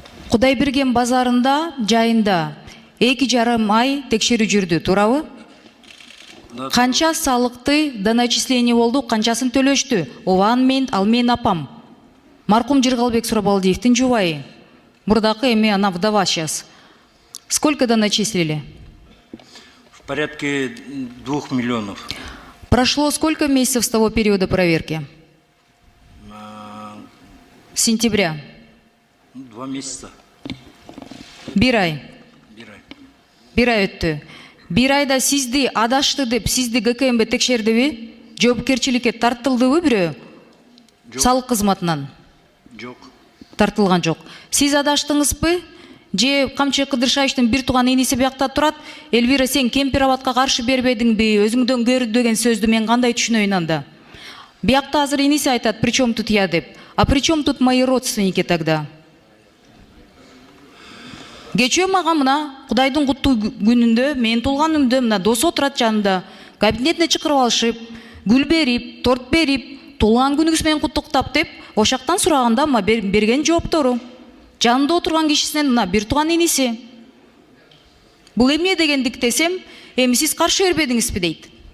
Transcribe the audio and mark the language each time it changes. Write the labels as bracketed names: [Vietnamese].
[Kyrgyz] Кудайберген базарында, жайында 2,5 ай текшерүү жүрдү, туурабы? Канча салыкты доначисление болду, канчасын төлөштү? Ал мен апам. Маркум Жыргалбек Сурабалдиевдин жубайы. Мурдакы эми ана [Russian] вдова сейчас. Сколько доначислили? В порядке 2 миллионов. Прошло сколько месяцев с того периода проверки? С сентября. 2 месяца. [Kyrgyz] Бир ай өттү. Бир айда сизди адашты деп, сизди ГКМБ текшердиби? Жоопкерчиликке тартылдыбы бирөө? Салык кызматынан? Жок. Тартылган жок. Сиз адаштыңызбы? Же Камчы Кыдыршаевичтин бир тууган иниси биякта турат. Элвира, сен кемпир абатка каршы бербедиңби? Өзүңдөн көрдү деген сөздү мен кандай түшүнөйүн анда? Биякта азыр иниси айтат, [Russian] причем тут я [Kyrgyz] деп. [Russian] А причем тут мои родственники тогда? [Kyrgyz] Кечөө мага мына Кудайдын куттуу күнүндө, менин туулганымда мына досу отурат жанында, кабинетине чакырып алышып, гүл берип, торт берип, туулган күнүңүз менен куттуктап деп ошактан сураганда мына берген жооптору. Жанында отурган кишисинен мына бир тууган иниси. Бул эмне дегендик десем, эми сиз каршы бербедиңизби дейт.